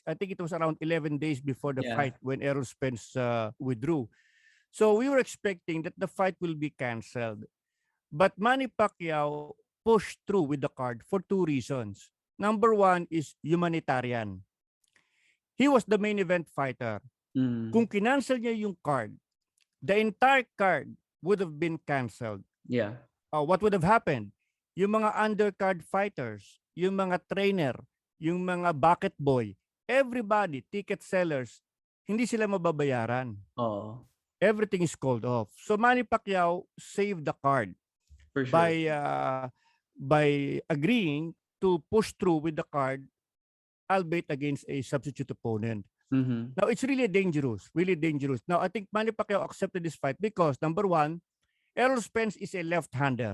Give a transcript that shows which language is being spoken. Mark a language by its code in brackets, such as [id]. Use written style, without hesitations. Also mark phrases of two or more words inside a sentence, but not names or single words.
[en] I think it was around 11 days before the fight when Errol Spence withdrew. So we were expecting that the fight will be canceled. But Manny Pacquiao pushed through with the card for 2 reasons. Number 1 is humanitarian. He was the main event fighter. [tl] Kung kinancel niya yung [en] card, the entire card would have been canceled. Yeah. What would have happened? [tl] Yung mga [en] undercard fighters, [tl] yung mga trainer, yung mga [en] bucket boy, everybody, ticket sellers, [tl] hindi sila mababayaran. [en] Oh. Everything is called off. So Manny Pacquiao saved the card For sure. by agreeing to push through with the card, albeit against a substitute opponent. Now, it's really dangerous, really dangerous. Now, I think Manny Pacquiao accepted this fight because, number 1, Errol Spence is a left-hander.